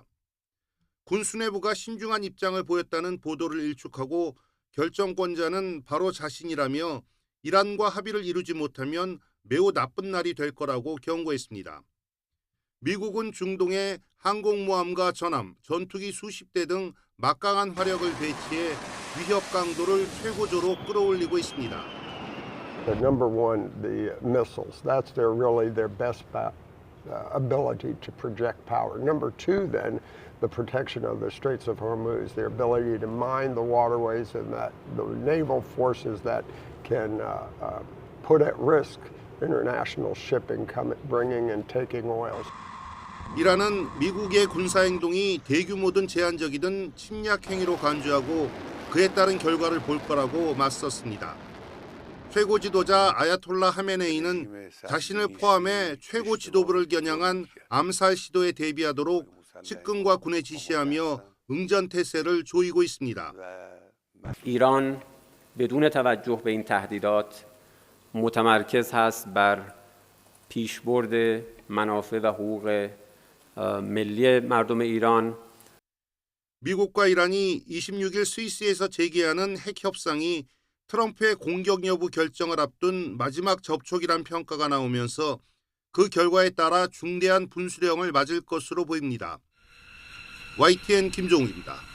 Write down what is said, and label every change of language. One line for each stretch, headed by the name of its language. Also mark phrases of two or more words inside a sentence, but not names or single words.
Korean: 군 수뇌부가 신중한 입장을 보였다는 보도를 일축하고 결정권자는 바로 자신이라며 이란과 합의를 이루지 못하면 매우 나쁜 날이 될 거라고 경고했습니다. 미국은 중동에 항공모함과 전함, 전투기 수십 대 등 막강한 화력을 배치해 위협 강도를 최고조로 끌어올리고 있습니다.
English: Number one, the missiles. That's really their best ability to project power. Number two, then, the protection of the Straits of Hormuz, their ability to mine the waterways and that the naval forces that can put at risk international shipping bringing and taking oil.
Korean: 이란은 미국의 군사행동이 대규모든 제한적이든 침략 행위로 간주하고 그에 따른 결과를 볼 거라고 맞섰습니다. 최고 지도자 아야톨라 하메네이는 자신을 포함해 최고 지도부를 겨냥한 암살 시도에 대비하도록 측근과 군에 지시하며 응전태세를 조이고 있습니다.
Persian: ایران بدون توجه به این تهدیدات متمرکز هست بر پیشبرد منافع و حقوق ملی مردم ایران.
Korean: 미국과 이란이 26일 스위스에서 재개하는 핵 협상이 트럼프의 공격 여부 결정을 앞둔 마지막 접촉이란 평가가 나오면서 그 결과에 따라 중대한 분수령을 맞을 것으로 보입니다. YTN 김종욱입니다.